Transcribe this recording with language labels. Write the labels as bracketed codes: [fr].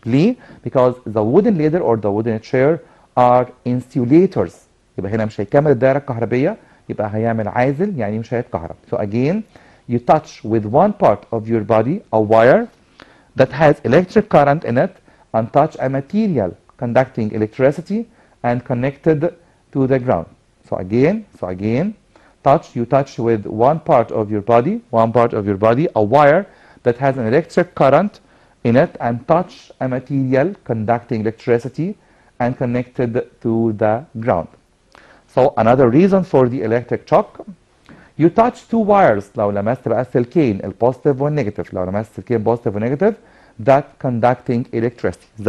[ar] ليه؟ [en] Because the wooden ladder or the wooden chair are insulators. [ar] يبقى هنا مش هيكمل الدائرة الكهربية، يبقى هيعمل عازل، يعني مش هيتكهرب. [en] So again, you touch with one part of your body a wire that has electric current in it and touch a material conducting electricity and connected to the ground. So again, you touch with one part of your body, a wire that has an electric current in it and touch a material conducting electricity and connected to the ground. So another reason for the electric shock, you touch two wires. [ar] لو لمست بقى السلكين البوزيتيف والنيجاتيف، لو لمست السلكين بوزيتيف ونيجاتيف [en] that conducting electricity.